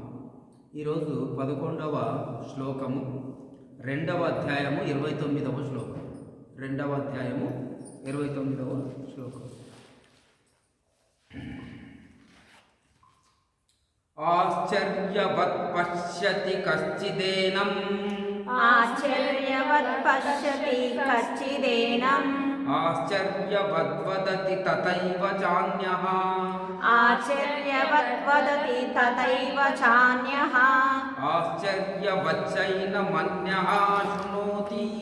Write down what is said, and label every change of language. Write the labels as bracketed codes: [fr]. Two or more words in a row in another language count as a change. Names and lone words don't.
[te] ఈరోజు 11వ శ్లోకము, 2వ అధ్యాయము 29వ శ్లోకం. 2వ అధ్యాయము 29వ శ్లోకం. [sa] ఆశ్చర్యవత్ పశ్యతి కశ్చిదేనం आश्चर्यवत् पश्यति कच्चिदेनम् आश्चर्यवद्वदति तथैव चान्यः आश्चर्यवत् वदति तथैव चान्यः आश्चर्यवच्चैनमन्यः शृणोति